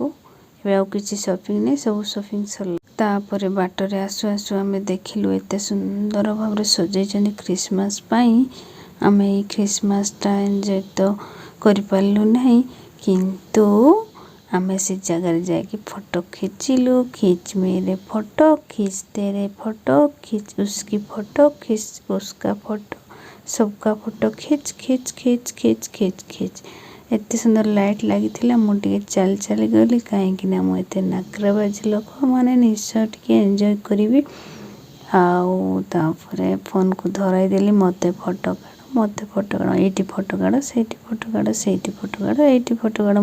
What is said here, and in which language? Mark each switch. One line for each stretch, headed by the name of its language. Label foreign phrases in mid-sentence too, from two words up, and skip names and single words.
Odia: ଏବେ ଆଉ କିଛି ସପିଂ ନାହିଁ, ସବୁ ସପିଂ ସରିଲା। ତାପରେ ବାଟରେ ଆସୁ ଆମେ ଦେଖିଲୁ ଏତେ ସୁନ୍ଦର ଭାବରେ ସଜେଇଛନ୍ତି ଖ୍ରୀଷ୍ଟମାସ ପାଇଁ। ଆମେ ଏଇ ଖ୍ରୀଷ୍ଟମାସଟା ଏନ୍ଜୟ ତ କରିପାରିଲୁ ନାହିଁ, କିନ୍ତୁ ଆମେ ସେ ଜାଗାରେ ଯାଇକି ଫଟୋ ଖିଚିଲୁ।
Hindi: ଖିଚ मेरे फोटो, खींच तेरे फोटो, खींच उसकी फोटो, खींच उसका फोटो, सबका फोटो खींच।
Odia: ଏତେ ସୁନ୍ଦର ଲାଇଟ୍ ଲାଗିଥିଲା। ମୁଁ ଟିକେ ଚାଲି ଗଲି, କାହିଁକିନା ମୁଁ ଏତେ ନାକରାବାଜି ଲୋକ, ମାନେ ନିଶ୍ଚୟ ଟିକେ ଏନ୍ଜୟ କରିବି। ଆଉ ତାପରେ ଫୋନ୍କୁ ଧରାଇ ଦେଲି, ମୋତେ ଫଟୋ କାଢ଼, ଏଇଠି ଫଟୋ କାଢ଼, ସେଇଠି ଫଟୋ କାଢ଼, ସେଇଠି ଫଟୋ କାଢ଼, ଏଇଠି ଫଟୋ କାଢ଼।